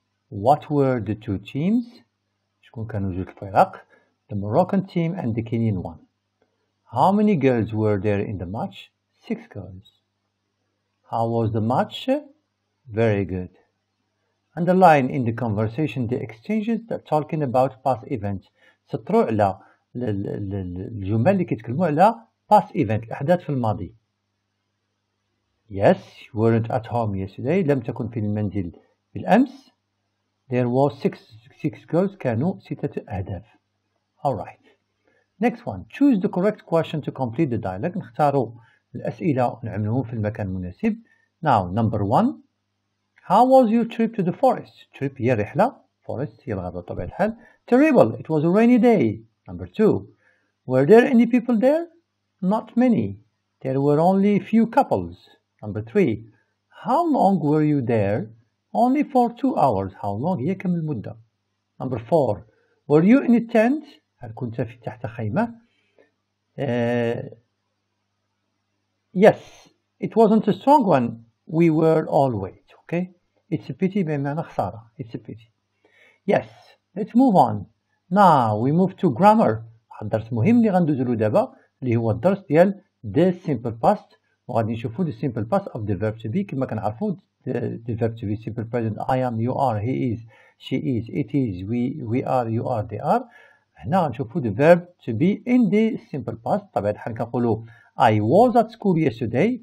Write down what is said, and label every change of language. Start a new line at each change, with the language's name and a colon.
English: What were the 2 teams?
Arabic: شكون كانوا جوج الفرق?
English: The Moroccan team and the Kenyan one. How many girls were there in the match? 6 girls. How was the match? Very good. Underline in the conversation the exchanges that talking about past events.
Arabic: سطروا على الجمل اللي كيتكلموا على
English: past event
Arabic: الأحداث في الماضي.
English: Yes, you weren't at home yesterday.
Arabic: لم تكن في المنزل بالأمس.
English: There was 6 girls.
Arabic: كانوا 6 أهداف.
English: Alright. Next one. Choose the correct question to complete the dialogue.
Arabic: نختاروا الأسئلة ونعملهم في المكان المناسب.
English: Now, number 1. How was your trip to the forest?
Arabic: Trip هي رحلة. Forest هي الغابة بطبيعة الحال.
English: Terrible. It was a rainy day. Number 2. Were there any people there? Not many. There were only a few couples. Number 3. How long were you there? Only for 2 hours. How long
Arabic: هي كم المدة.
English: Number 4. Were you in a tent?
Arabic: هل كنت في تحت خيمة?
English: Yes. It wasn't a strong one. We were all wait. Okay? It's a pity
Arabic: بمعنى خسارة.
English: It's a pity. Yes. Let's move on. Now we move to grammar.
Arabic: واحد الدرس مهم اللي غندوزو له دابا اللي هو الدرس ديال
English: the simple past وغادي نشوفو the simple past of the verb to be.
Arabic: كما كنعرفو
English: the verb to be simple present I am, you are, he is, she is, it is, we are, you are, they are.
Arabic: هنا غنشوفو
English: the verb to be in the simple past.
Arabic: طبعا الحال كنقولو
English: I was at school yesterday.